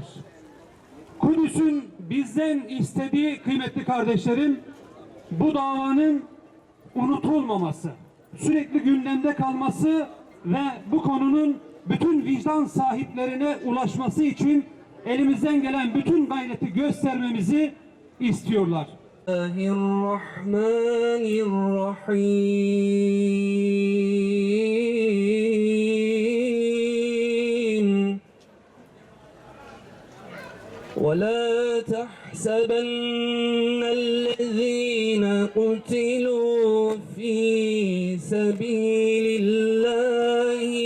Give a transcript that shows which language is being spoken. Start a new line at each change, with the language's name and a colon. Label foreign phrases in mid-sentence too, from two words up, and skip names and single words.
Turkish: Kudüs'ün bizden istediği, kıymetli kardeşlerim, bu davanın unutulmaması, sürekli gündemde kalması ve bu konunun bütün vicdan sahiplerine ulaşması için elimizden gelen bütün gayreti göstermemizi istiyorlar.
Arabic: Bismillahirrahmanirrahim. وَلَا تَحْسَبَنَّ الَّذِينَ قُتِلُوا فِي سَبِيلِ اللَّهِ